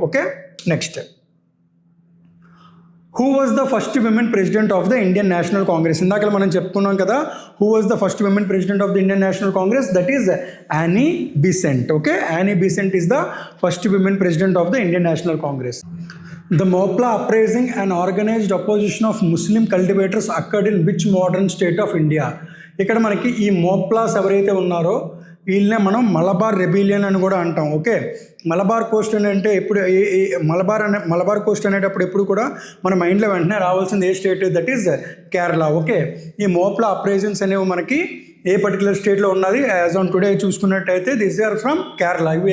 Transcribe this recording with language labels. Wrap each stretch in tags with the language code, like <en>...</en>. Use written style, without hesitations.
<en>Okay, next, who was the first women president of the Indian National Congress.</en> <te>ఇందాక మనం చెప్పుకున్నాం కదా,</te> <en>Who was the first women president of the Indian National Congress, that is Annie Besant. Okay, Annie Besant is the first women president of the Indian National Congress. The Mopla uprising and organized opposition of Muslim cultivators occurred in which modern state of India?</en> <te>ఇక్కడ మనకి ఈ మోప్లాస్ ఎవరైతే ఉన్నారో వీళ్ళనే మనం Malabar rebellion అని కూడా అంటాం. ఓకే, మలబార్ కోస్ట్ అని అంటే ఎప్పుడు మలబార్ కోస్ట్ అనేటప్పుడు ఎప్పుడు కూడా మన మైండ్లో వెంటనే రావాల్సింది ఏ state?</te> <en>That is Kerala.</en> <te>Okay, ఈ మోప్లా అప్రైజన్స్ అనేవి మనకి ఏ పర్టికులర్ స్టేట్లో ఉన్నది యాజ్ ఆన్ టుడే చూసుకున్నట్టయితే</te> <en>This are from Kerala.</en>